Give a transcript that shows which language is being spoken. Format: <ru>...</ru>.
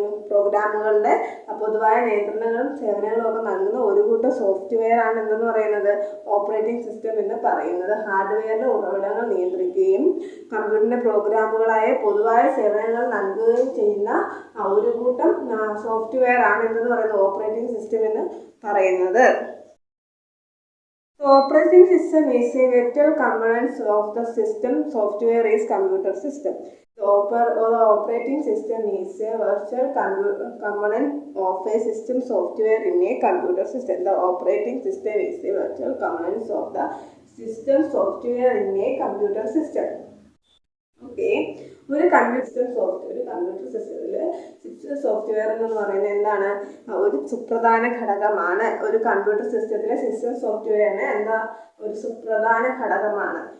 <ml>പ്രോഗ്രാമുകളുടെ പൊതുവായ നിയന്ത്രണങ്ങളും സേവനങ്ങളും ഒക്കെ നൽകുന്ന ഒരു കൂട്ടം സോഫ്റ്റ്വെയർ ആണ് എന്തെന്ന് പറയുന്നത്? ഓപ്പറേറ്റിംഗ് സിസ്റ്റം എന്ന് പറയുന്നത്. ഹാർഡ്വെയറിലെ ഉറവിടങ്ങൾ നിയന്ത്രിക്കുകയും കമ്പ്യൂട്ടറിന്റെ പ്രോഗ്രാമുകളായ പൊതുവായ സേവനങ്ങൾ നൽകുകയും ചെയ്യുന്ന ഒരു കൂട്ടം സോഫ്റ്റ്വെയർ ആണ് എന്തെന്ന് പറയുന്നത്? ഓപ്പറേറ്റിംഗ് സിസ്റ്റം എന്ന് പറയുന്നത്.</ml> <en>The operating system is a virtual component of the system. Software is computer system. The operating system is a virtual component of a system software in a computer system. The operating system is a virtual component of the system software in a computer system. Okay.</en> <ml>ഒരു computer സിസ്റ്റത്തിൽ system software എന്ന് പറയുന്നത് എന്താണ്? ഒരു സുപ്രധാന ഘടകമാണ്. ഒരു computer സിസ്റ്റത്തിലെ സിസ്റ്റം സോഫ്റ്റ്വെയറിന് ഒരു സുപ്രധാന ഘടകമാണ്.</ml>